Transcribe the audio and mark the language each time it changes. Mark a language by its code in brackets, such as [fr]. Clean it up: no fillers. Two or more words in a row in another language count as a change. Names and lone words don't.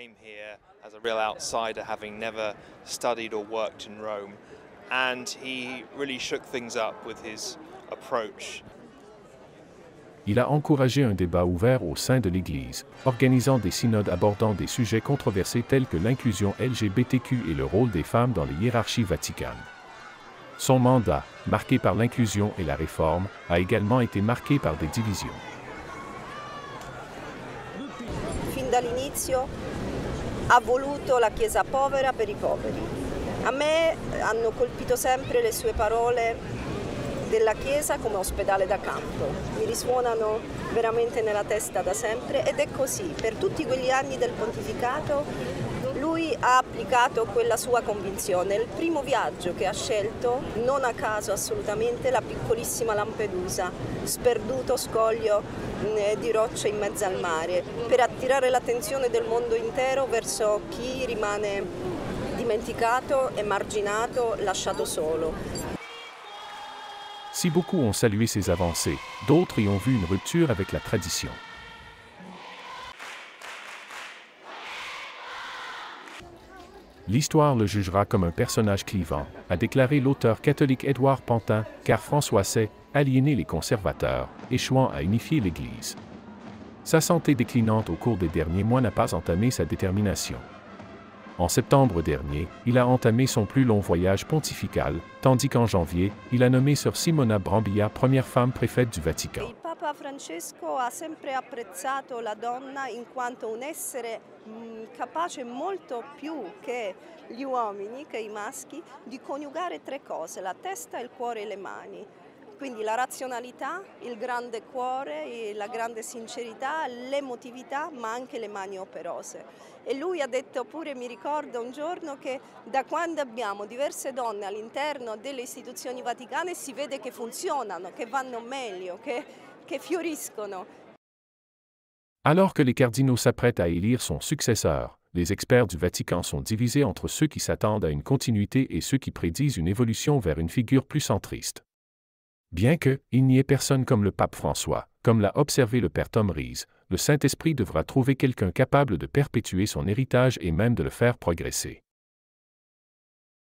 [fr] Il a encouragé un débat ouvert au sein de l'Église, organisant des synodes abordant des sujets controversés tels que l'inclusion LGBTQ et le rôle des femmes dans les hiérarchies vaticanes. Son mandat, marqué par l'inclusion et la réforme, a également été marqué par des divisions. [it] Fin dall'inizio ha voluto la Chiesa povera per I poveri. A me hanno colpito sempre le sue parole della Chiesa come ospedale da campo. Mi risuonano veramente nella testa da sempre ed è così. Per tutti quegli anni del pontificato lui ha applicato quella sua convinzione. Il primo viaggio che ha scelto, non a caso assolutamente, la piccolissima Lampedusa, sperduto scoglio di rocce in mezzo al mare, per attirare l'attenzione del mondo intero verso chi rimane dimenticato, emarginato, lasciato solo. [fr] Si beaucoup ont salué ses avancées, d'autres y ont vu une rupture avec la tradition. L'histoire le jugera comme un personnage clivant, a déclaré l'auteur catholique Édouard Pantin, car François sait aliéner les conservateurs, échouant à unifier l'Église. Sa santé déclinante au cours des derniers mois n'a pas entamé sa détermination. En septembre dernier, il a entamé son plus long voyage pontifical, tandis qu'en janvier, il a nommé Sœur Simona Brambilla première femme préfète du Vatican. [it] Il Papa Francesco ha sempre apprezzato la donna in quanto un essere capace molto più che gli uomini, che i maschi, di coniugare tre cose, la testa, il cuore e le mani. Quindi la razionalità, il grande cuore, la grande sincerità, l'emotività, ma anche le mani operose. E lui ha detto pure, mi ricordo un giorno, che da quando abbiamo diverse donne all'interno delle istituzioni vaticane si vede che funzionano, che vanno meglio, che fioriscono. [fr] Alors que les cardinaux s'apprêtent à élire son successeur, les experts du Vatican sont divisés entre ceux qui s'attendent à une continuité et ceux qui prédisent une évolution vers une figure plus centriste. Bien qu'il n'y ait personne comme le pape François, comme l'a observé le père Tom Rees, le Saint-Esprit devra trouver quelqu'un capable de perpétuer son héritage et même de le faire progresser.